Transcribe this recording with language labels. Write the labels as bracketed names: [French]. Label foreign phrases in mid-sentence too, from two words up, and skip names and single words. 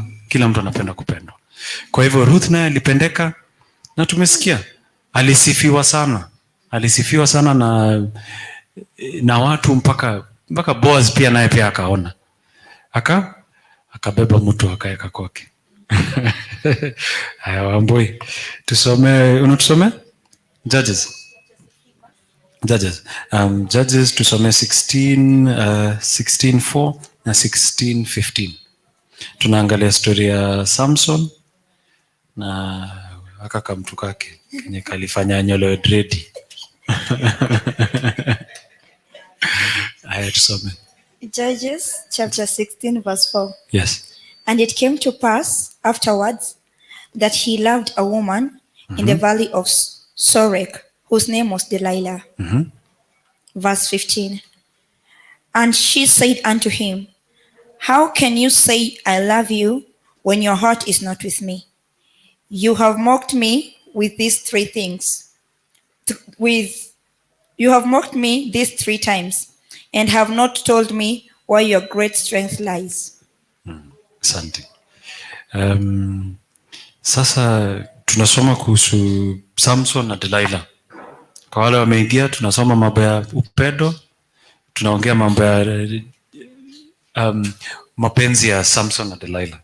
[Swahili] Kila mtu anapenda kupendwa. Kwa hivyo Ruth naye alipendeka, na tumesikia alisifiwa sana. Alisifiwa sana na watu mpaka Boaz pia naye pia akaona. Akabeba mtu akaeka kwake. Haya Wambui. Unatusome? Judges. Judges tusome 16:4 na 16:15. Tunaangalia story ya Samson na kamtu kake kenye kalifanya nyolewe dredi. Haya tusome. [English] Judges chapter 16 verse 4. Yes. And it came to pass afterwards that he loved a woman in the valley of Sorek, whose name was Delilah. Verse 15. And she said unto him, How can you say, I love you, when your heart is not with me? You have mocked me with these three things. You have mocked me these 3 times, and have not told me where your great strength lies. [Swahili] Asante. Sasa tunasoma kuhusu Samson na Delilah. Kwa wale wameingia, tunasoma mambo ya upendo, tunaongea mambo ya mapenzi ya Samson na Delilah.